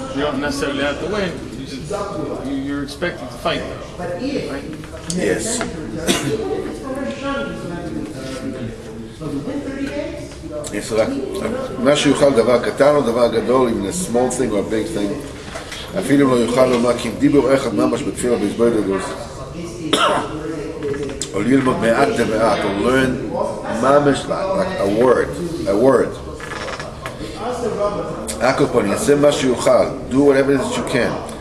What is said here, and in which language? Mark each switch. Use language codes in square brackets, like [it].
[en] You don't necessarily have to win. You're expected to fight, right? Yes. It's like [he] מה שיוכל דבר קטן או דבר גדול, [en] even a small thing or a big thing. [he] אפילו לא יוכל לומר כי אם דיבור אחד ממש בתפילה בהתבודדות, או ללמוד מעט למעט, [en] or learn ממש like a word. [he] הכל פה, יעשה מה שיוכל, [en] do whatever it is that you can.